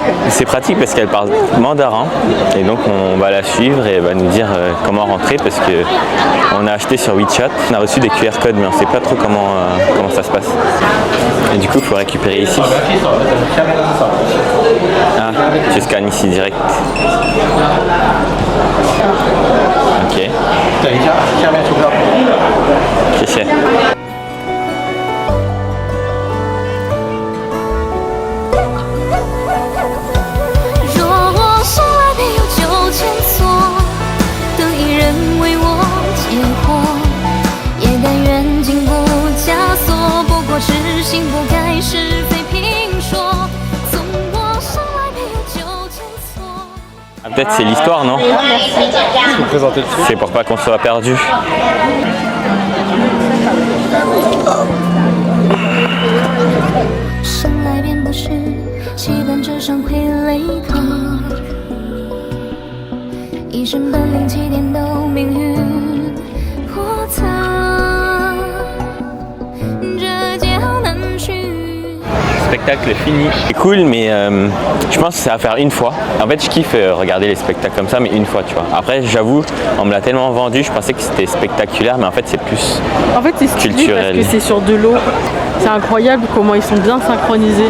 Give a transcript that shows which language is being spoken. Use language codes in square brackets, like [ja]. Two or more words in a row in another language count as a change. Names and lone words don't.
[fr] C'est pratique parce qu'elle parle mandarin et donc on va la suivre et elle va nous dire comment rentrer parce que on a acheté sur WeChat. On a reçu des QR codes mais on ne sait pas trop comment ça se passe. Et du coup il faut récupérer ici. Ah, je scanne ici direct. Ok. [zh] 等一下，下面出票。谢谢。若我生来便有9000错，等一人为我解惑，也甘愿经不枷锁，不过痴心不改是非评说。从我生来便有9000错。 [fr] Peut-être c'est l'histoire, non? C'est pour pas qu'on soit perdu. [zh] 生来便不是期盼纸上傀儡客，一身本领起点都命运叵测，这劫好难去。 [fr] Spectacle fini. C'est cool, mais je pense que ça va faire une fois. En fait, je kiffe regarder les spectacles comme ça, mais une fois, tu vois. Après, j'avoue, on me l'a tellement vendu, je pensais que c'était spectaculaire, mais en fait, c'est plus En fait, c'est stylé culturel. parce que c'est sur de l'eau. C'est incroyable comment ils sont bien synchronisés.